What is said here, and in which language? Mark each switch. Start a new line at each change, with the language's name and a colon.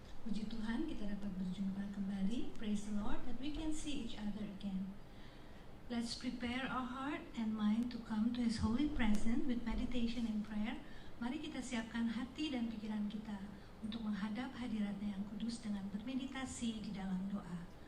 Indonesian: Puji Tuhan kita dapat berjumpa kembali.
English: Praise the Lord that we can see each other again. Let's prepare our heart and mind to come to His holy presence with meditation and prayer.
Indonesian: Mari kita siapkan hati dan pikiran kita untuk menghadap hadirat-Nya yang kudus dengan bermeditasi di dalam doa.